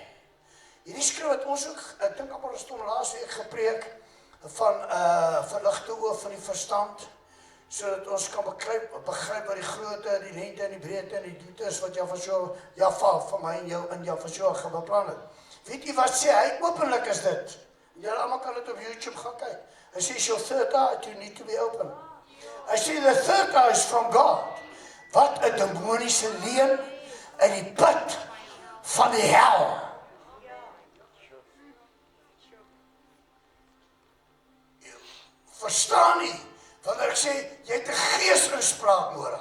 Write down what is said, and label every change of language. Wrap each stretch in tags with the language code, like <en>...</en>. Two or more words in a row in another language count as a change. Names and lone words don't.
<af>Hierdie skrif wat ons ook, ek dink amper ons het laas week gepreek van verligte oë van die verstand, sodat ons kan begryp wat die grootte, die lengte en die breedte en die diepte is wat Java van my en jou in Java beplan het. Weet jy wat sê hy? Openlik is dit. Julle almal kan dit op YouTube gaan kyk. Hy sê</af> <en>your third eye you need to be open.</en> <af>Hy sê</af> <en>the third eye is from God.</en> <af>Wat 'n demoniese leuen in die put van die hel. Verstaan nie, wanneer ek sê, jy het 'n geesinspraak nodig.</af>